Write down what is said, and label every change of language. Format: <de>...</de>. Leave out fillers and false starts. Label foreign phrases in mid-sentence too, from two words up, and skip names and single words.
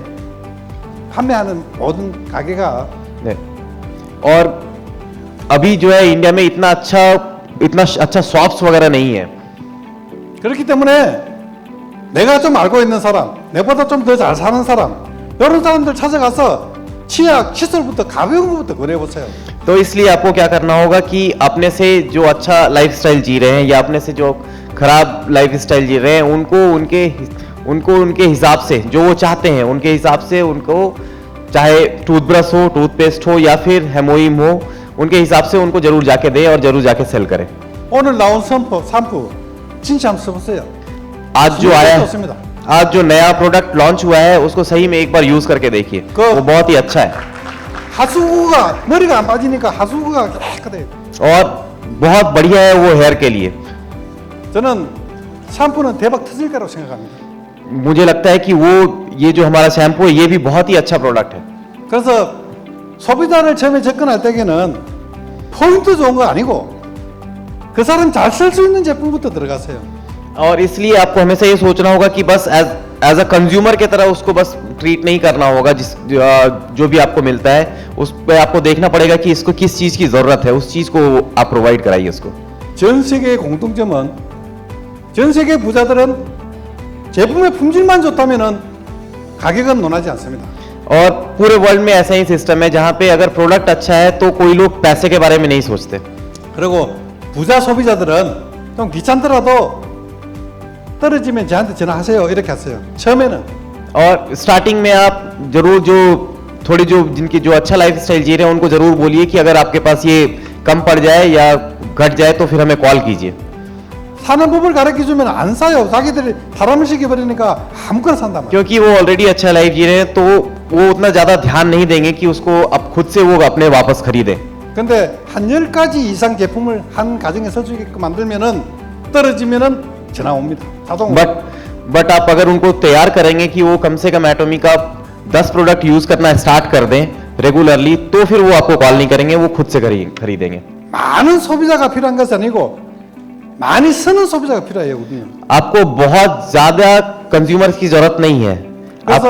<ko>판매하는 모든 가게가 네.</ko> <hi>और अभी जो है इंडिया में इतना अच्छा शॉप्स वगैरह नहीं है.</hi> <ko>그렇기 때문에 내가 좀 알고 있는 사람, 내보다 좀 더 잘 사는 사람, 이런 사람들 찾아가서 치약, 칫솔부터 가벼운 것부터 권해보세요.</ko> <hi>तो इसलिए आपको क्या करना होगा कि अपने से जो अच्छा लाइफस्टाइल जी रहे हैं या अपने से जो खराब लाइफस्टाइल जी रहे हैं उनको उनके हिसाब से जो वो चाहते हैं उनके हिसाब से उनको चाहे टूथब्रश हो, टूथपेस्ट हो या फिर हेमोइम हो उनके हिसाब से उनको जरूर जाके दें और जरूर जाके सेल करें.</hi> <ko>오늘 나온 샴푸 진짜 한번 써보세요.</ko> <hi>आज जो आया</hi> <ko>좋습니다.</ko> <hi>आज जो नया</hi> <en>product launch</en> <hi>हुआ है उसको सही में एक बार यूज करके देखिए. वो बहुत ही अच्छा है</hi> <ko>하수구가 머리가 안 빠지니까 하수구가 깨끗해요.</ko> <hi>और बहुत बढ़िया है वो हेयर के लिए.</hi> <ko>저는 샴푸는 대박 터질 거라고 생각합니다.</ko> <hi>मुझे लगता है कि वो ये जो हमारा शैम्पू है ये भी बहुत ही अच्छा प्रोडक्ट है.</hi> <ko>그래서 소비자를 처음에 접근할 때에는 포인트 좋은 거 아니고 그 사람 잘 쓸 수 있는 제품부터 들어가세요.</ko> <hi>और इसलिए आपको हमेशा ये सोचना होगा कि बस</hi> <en>as a consumer</en> <hi>की तरह उसको बस ट्रीट नहीं करना होगा. जो भी आपको मिलता है उस पर आपको देखना पड़ेगा कि इसको किस चीज की जरूरत है, उस चीज को आप प्रोवाइड कराइए उसको.</hi> <ko>전 세계의 공통점은 전 세계 부자들은 제품의 품질만 좋다면은 가격은 논하지 않습니다.</ko> <hi>और पूरे वर्ल्ड में ऐसा ही सिस्टम है जहाँ पे अगर प्रोडक्ट अच्छा है तो कोई लोग पैसे के बारे में नहीं सोचते.</hi> <ko>그리고 부자 소비자들은 좀 귀찮더라도 떨어지면 저한테 전화하세요 이렇게 하세요. 처음에는.</ko> <hi>और स्टार्टिंग में आप जरूर जो जिनकी जो अच्छा लाइफ स्टाइल जी रहे हैं उनको जरूर बोलिए कि अगर आपके पास ये कम पड़ जाए या घट जाए तो फिर हमें कॉल कीजिए।</hi> <ko>사는 법을 가르쳐주면 안 사요. 자기들이 사람을 시켜버리니까 아무거나 산단 말이에요.</ko> <hi>क्योंकि वो ऑलरेडी अच्छा लाइफ जी रहे हैं तो वो उतना ज्यादा ध्यान नहीं देंगे कि उसको अब खुद से वो अपने वापस खरीदे।</hi> <ko>근데 한 10가지 이상 제품을 한 가정에 써주게끔 만들면은 떨어지면은 전화 옵니다. 자동으로.</ko> <hi>बट आप अगर उनको तैयार करेंगे कि वो कम से कम एटॉमी का 10 प्रोडक्ट यूज करना स्टार्ट कर दें रेगुलरली, तो फिर वो आपको कॉल नहीं करेंगे, वो खुद से खरीदेंगे।</hi> <ko>많은 소비자가 필요한 것이 아니고 많이 쓰는 소비자가 필요해요, 우리는.</ko> <hi>आपको बहुत ज्यादा कंज्यूमर्स की जरूरत नहीं है, आपको</hi>